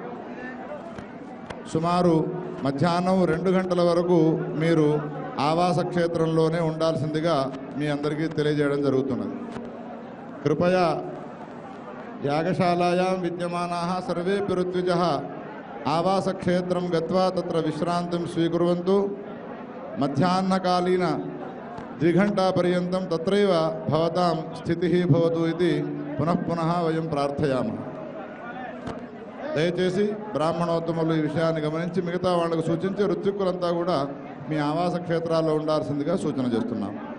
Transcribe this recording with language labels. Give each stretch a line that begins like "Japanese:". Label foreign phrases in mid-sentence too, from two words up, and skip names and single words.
Telugu: సుమారు మధ్యాహ్నం 2 గంటల వరకు మీరు ఆవాస క్షేత్రంలోనే ఉండాల్సిందిగా మీ అందరికీ తెలియజేయడం జరుగుతున్నది.
Sanskrit: కృపయా యాగశాలాయాం విద్యమానాః సర్వేపి ఋత్విజः ఆవాస క్షేత్రం గత్వా తత్ర విశ్రాంతిం స్వీకుర్వంతు. మధ్యాహ్నకాలీన 2 घण्टापर्यन्तं तत्रैव भवतां स्थितिः भवतु इति पुनः पुनः वयं प्रार्थयामः.
Telugu: దయచేసి బ్రాహ్మణోత్తములు ఈ విషయాన్ని గమనించి మిగతా వాళ్ళకు సూచించి ఋత్విక్కులంతా కూడా మీ ఆవాస క్షేత్రాల్లో ఉండాల్సిందిగా సూచన చేస్తున్నాం.